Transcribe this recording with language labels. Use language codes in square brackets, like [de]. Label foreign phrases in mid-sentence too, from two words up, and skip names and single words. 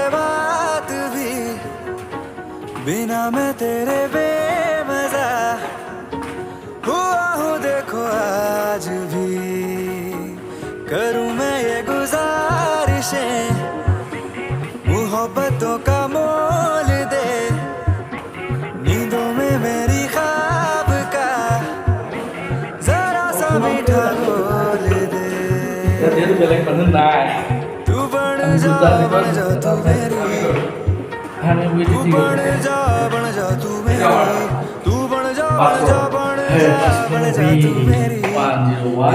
[hi] बात भी बिना मैं तेरे बेमजा हुआ हूँ देखो आज भी करूँ मैं ये गुजारिशें मोहब्बतों का मोल दे नींदों में मेरी ख्वाब का जरा सा मीठा बोल दे [as] ইয়াত বেলেগ মানুহ নাই [hi] तू बन जा तू मेरी [as] আমি বুঝি [hi] तू बन जा तू मेरी तू बन जा तू मेरी 501